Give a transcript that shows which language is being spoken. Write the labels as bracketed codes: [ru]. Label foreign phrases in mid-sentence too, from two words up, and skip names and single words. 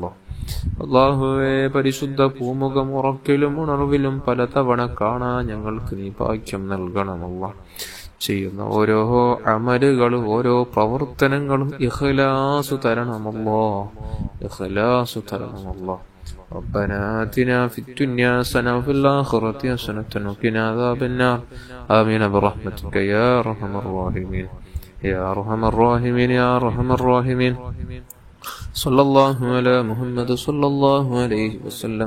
[ml] അല്ലാഹുവേ, പരിശുദ്ധ പൂമുഖം ഉറക്കിലും ഉണർവിലും പലതവണ കാണാൻ ഞങ്ങൾക്ക് നീ ഭാഗ്യം നൽകണമല്ല. ചെയ്യുന്ന ഓരോ അമലുകളും ഓരോ പ്രവർത്തനങ്ങളും ഇഖ്ലാസ് തരണമല്ലോ, ഇഖ്ലാസ് തരണമല്ലോ. [ar] ربنا آتنا في الدنيا حسنة وفي الآخرة حسنة وقنا عذاب النار. آمين برحمتك يا أرحم الراحمين يا أرحم الراحمين يا أرحم الراحمين. صلى الله على محمد صلى الله عليه وسلم.